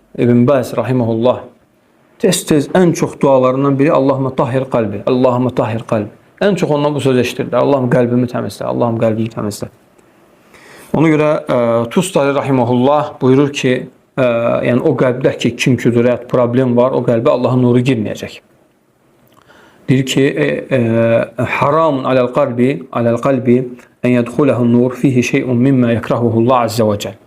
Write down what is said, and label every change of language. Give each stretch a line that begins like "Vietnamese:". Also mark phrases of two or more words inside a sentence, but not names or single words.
Azerbaijani: İbn Baz rahimehullah tez-tez ən çox dualarından biri
Arabic: اللهم طهر قلبي، اللهم طهر قلبي.
Azerbaijani: Ən çox ondan bu söz eşitirdi. Allahım qəlbimi təmizlə, Allahım qəlbimi təmizlə. Ona görə Tustari rahimehullah buyurur ki, yəni o qəlbdə ki, kin-küdurət, problem var, o qəlbə Allahın nuru girməyəcək. Deyir ki,
Arabic: حرام على القلب أن يدخله نور فيه شيء مما يكره الله عز وجل.